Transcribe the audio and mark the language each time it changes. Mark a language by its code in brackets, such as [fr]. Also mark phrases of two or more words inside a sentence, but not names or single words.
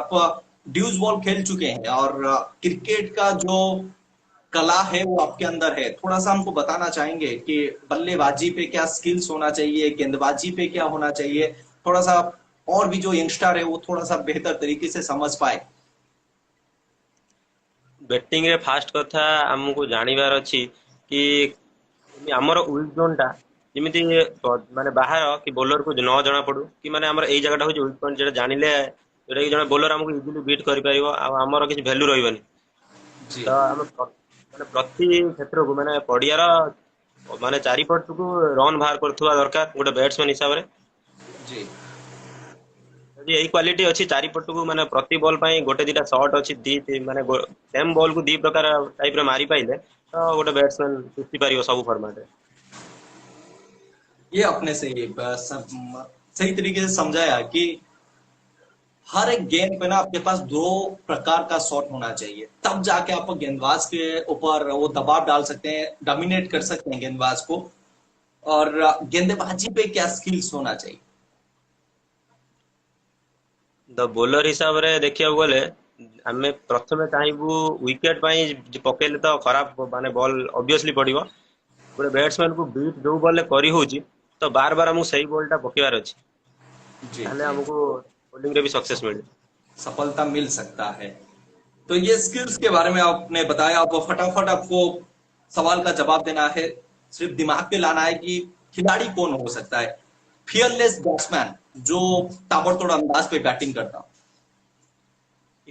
[hi] आप [en] deuce ball [hi] खेल चुके हैं और क्रिकेट का जो कला है वो आपके अंदर है, थोड़ा सा हमको बताना चाहेंगे कि बल्लेबाजी पे क्या स्किल्स होना चाहिए, गेंदबाजी पे क्या होना चाहिए, थोड़ा सा और भी जो यंगस्टर है वो थोड़ा सा बेहतर तरीके से समझ पाए। [or] ବ୍ୟାଟିଂ ରେ ଫାଷ୍ଟ କଥା ହମକୁ ଜାଣିବାର ଅଛି କି ଆମର [en] weak zone [or] ଟା ଯେମିତି ମାନେ ବାହାର କି ବୋଲର କୁ ନ ଜଣା ପଡୁ କି ମାନେ ଆମର ଏଇ ଜାଗାଟା ହଉଛି [en] weak point, [or] ଯେଟା ଜାଣିଲେ ଯୋଉଟା କି ଜଣେ ବୋଲର ଆମକୁ ଇଜିଲି ବିଟ୍ କରିପାରିବ ଆଉ ଆମର କିଛି ଭ୍ୟାଲୁ ରହିବନି। [hi] जी [or] ତ ଆମେ ମାନେ ପ୍ରତି କ୍ଷେତ୍ରକୁ ମାନେ ପଡିଆର ମାନେ ଚାରିପଟକୁ ରନ୍ ବାହାର କରୁଥିବା ଦରକାର ଗୋଟେ ବ୍ୟାଟ୍ସମ୍ୟାନ ହିସାବରେ। [hi] जी [or] ଯଦି ଏଇ କ୍ୱାଲିଟି ଅଛି ଚାରିପଟକୁ ମାନେ ପ୍ରତି ବଲ୍ ପାଇଁ ଗୋଟେ ଦିଟା ସଟ୍ ଅଛି, ମାନେ [en] same ball [or] କୁ ଦି ପ୍ରକାର ଟାଇପ ରେ ମାରି ପାଇଲେ ତ ଗୋଟେ ବ୍ୟାଟ୍ସମ୍ୟାନ ଜିତି ପାରିବ ସବୁ ଫର୍ମାଟ ରେ। [hi] ये अपने से सही तरीके से समझाया कि हर एक गेंद पे ना आपके पास 2 प्रकार का शॉट होना चाहिए, तब जाके आप गेंदबाज के ऊपर वो दबाव डाल सकते हैं, डोमिनेट कर सकते हैं गेंदबाज को। और गेंदबाजी पे क्या स्किल्स होना चाहिए? [or] ଦ ବୋଲର ହିସାବରେ ଦେଖିବାକୁ ଗଲେ ଆମେ ପ୍ରଥମେ ଚାହିଁବୁ ୱିକେଟ ପାଇଁ ପକେଇଲେ ତ ଖରାପ ମାନେ ବଲ୍ ଅବଭିୟସଲି ପଡିବ। ଗୋଟେ ବ୍ୟାଟ୍ସମ୍ୟାନ କୁ ବିଟ୍ ଯୋଉ ବଲ୍ ରେ କରି ହଉଛି ତ ବାର ବାର ଆମକୁ ସେଇ ବଲ୍ ଟା ପକେଇବାର ଅଛି, [hi] जी [or] ତାହେଲେ [hi] जी, [or] ଆମକୁ ବୋଲିଂ ରେ ବି ସକ୍ସେस ମିଳିବ। [hi] सफलता मिल सकता है। तो ये स्किल्स के बारे में आपने बताया, अब फटाफट आपको सवाल का जवाब देना है। सिर्फ दिमाग पे लाना है कि खिलाड़ी कौन हो सकता है, [en] fearless batsman [hi] जो ताबड़तोड़ अंदाज पे बैटिंग करता हो।